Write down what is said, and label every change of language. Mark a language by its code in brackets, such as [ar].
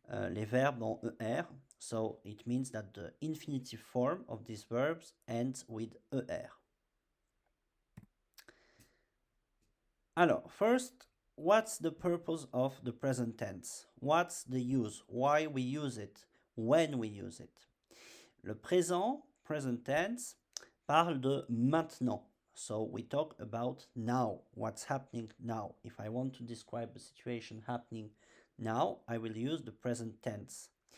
[fr] Les verbes en er. [en] So it means that the infinitive form of these verbs ends with er. Alors, first, what's the purpose of the present tense? What's the use? Why we use it? When we use it? [fr] Le présent, [en] present tense, [fr] parle de maintenant. [en] So we talk about now, what's happening now. If I want to describe a situation happening now, I will use the present tense.